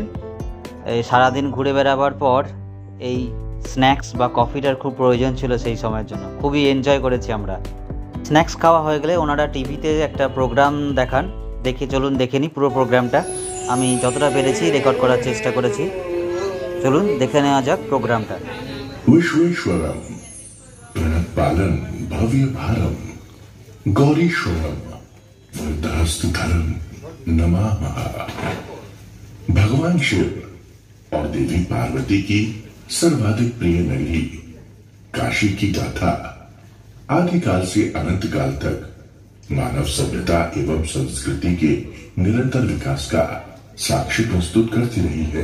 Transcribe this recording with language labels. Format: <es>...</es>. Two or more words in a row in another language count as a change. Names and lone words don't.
<bn>এই সারাদিন ঘুরে বেড়াবার পর এই স্ন্যাক্স বা কফিটার খুব প্রয়োজন ছিল সেই সময়ের জন্য, খুবই এনজয় করেছি আমরা। স্ন্যাক্স খাওয়া হয়ে গেলে ওনারা টিভিতে একটা প্রোগ্রাম দেখান, চলুন দেখে নিই পুরো প্রোগ্রামটা। আমি যতটা পেরেছি রেকর্ড করার চেষ্টা করেছি, চলুন দেখে নেওয়া যাক প্রোগ্রামটা।</bn> <sa>विश्वेश्वरम प्रणपालन भव्य भारम गौरीश्वरम वरदास्तुधरम नमः।</sa> <hi>भगवान शिव और देवी पार्वती की सर्वाधिक प्रिय नगरी काशी की गाथा आदिकाल से अनंत काल तक मानव सभ्यता एवं संस्कृति के निरंतर विकास का साक्षी प्रस्तुत करती रही है।</hi>